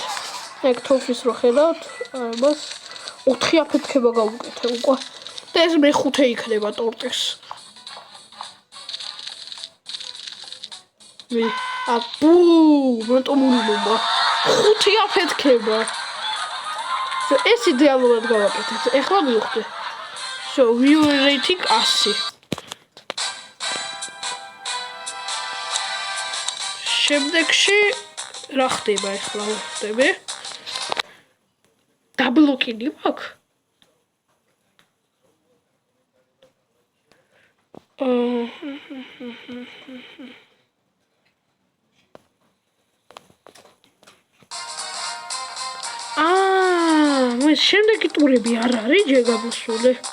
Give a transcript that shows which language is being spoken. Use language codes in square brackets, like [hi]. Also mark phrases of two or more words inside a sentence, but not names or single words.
[ka] ეგ თოფის რო ხედავთ, მას 4 აფეთქება გავუკეთე უკვე. და ეს მე-5 იქნება ტორტის. აბუ, მოტომულობა. 5 აფეთქება. ეს იდეალურად გავაკეთეთ. ეხლა მივხვდი. [en] So, viewer rating 100. [ka] შემდეგში რა ხდება ეხლა ვხვდები? დაბლოკინი მაქვს? ეს შემდეგი ტურები არ არის ჯერ გამოსული.